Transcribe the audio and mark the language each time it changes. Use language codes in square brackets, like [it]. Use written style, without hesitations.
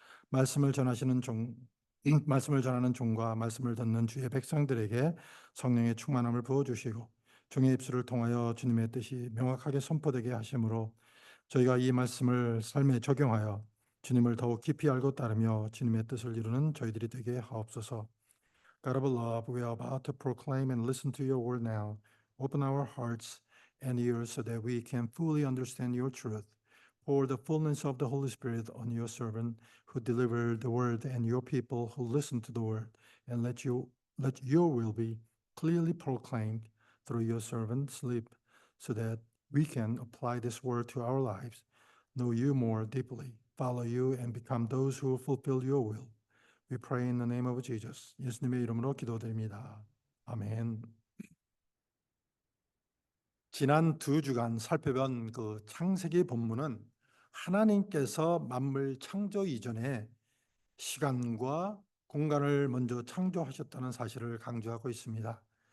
[ko] 말씀을 전하시는 말씀을 전하는 종과 말씀을 듣는 주의 백성들에게 성령의 충만함을 부어주시고 종의 입술을 통하여 주님의 뜻이 명확하게 선포되게 하심으로 저희가 이 말씀을 삶에 적용하여 주님을 더욱 깊이 알고 따르며 주님의 뜻을 이루는 저희들이 되게 하옵소서. [en] God of love, we are about to proclaim and listen to your word now. Open our hearts and ears so that we can fully understand your truth. Pour the fullness of the Holy Spirit on your servant who delivered the word and your people who listen to the word, and let your will be clearly proclaimed through your servant's lip, so that we can apply this word to our lives, know you more deeply, follow you, and become those who fulfill your will. We pray in the name of Jesus. [ko] 예수님의 이름으로 기도드립니다. 아멘. 지난 2주간 살펴본 그 창세기 본문은 하나님께서 만물 창조 이전에 시간과 공간을 먼저 창조하셨다는 사실을 강조하고 있습니다.